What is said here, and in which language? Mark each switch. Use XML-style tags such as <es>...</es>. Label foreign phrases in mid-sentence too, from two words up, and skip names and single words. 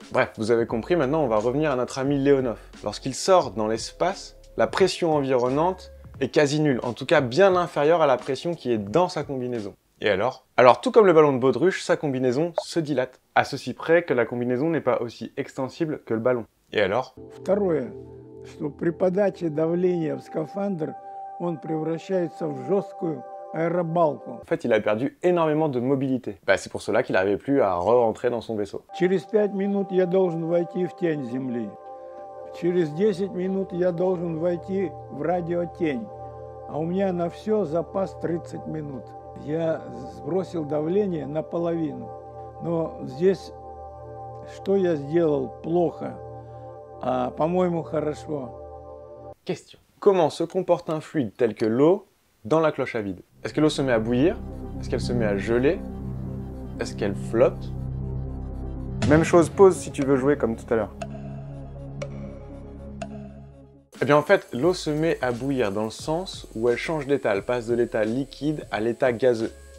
<fr>Bref, vous avez compris, maintenant on va revenir à notre ami Leonov. Lorsqu'il sort dans l'espace, la pression environnante est quasi nulle, en tout cas bien inférieure à la pression qui est dans sa combinaison. Et alors? Alors tout comme le ballon de baudruche, sa combinaison se dilate, à ceci près que la combinaison n'est pas aussi extensible que le ballon. Et alors?</fr> <ru>Второе, что при подаче давления в скафандр он превращается в жесткую аэробалку.</ru> <fr>En fait, il a perdu énormément de mobilité. C'est pour cela qu'il n'arrivait plus à re-rentrer dans son vaisseau.</fr> <ru>Через 5 минут я должен войти в тень Земли. Через 10 минут я должен войти в радиотень. А у меня на все запас 30 минут. Я сбросил давление наполовину. Но здесь что я сделал плохо, а по-моему хорошо.</ru> <fr>Question. Comment se comporte un fluide tel que l'eau dans la cloche à vide? Est-ce que l'eau se met à bouillir? Est-ce qu'elle se met à geler? Est-ce qu'elle flotte? Même chose, pause si tu veux jouer comme tout à l'heure. Eh bien en fait, l'eau se met à bouillir dans le sens où elle change d'état, elle passe de l'état liquide à l'état gazeux.</fr>